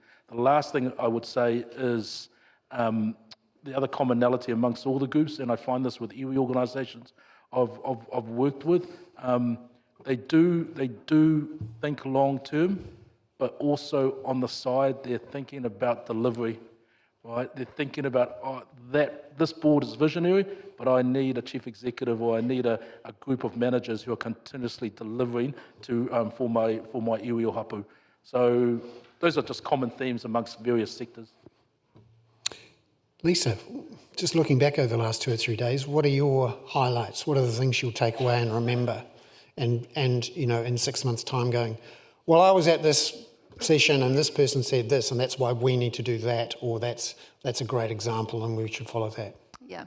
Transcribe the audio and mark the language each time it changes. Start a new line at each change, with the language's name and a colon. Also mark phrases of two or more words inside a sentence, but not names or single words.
English: The last thing I would say is the other commonality amongst all the groups, and I find this with iwi organisations I've worked with, they do think long-term, but also on the side, they're thinking about delivery, right? They're thinking about that this board is visionary, but I need a chief executive, or I need a group of managers who are continuously delivering for my
Māori: iwi o hapu.
English: So those are just common themes amongst various sectors. Lisa, just looking back over the last 2 or 3 days, what are your highlights? What are the things you'll take away and remember? And in 6 months' time going, well, I was at this session and this person said this, and that's why we need to do that, or that's a great example and we should follow that.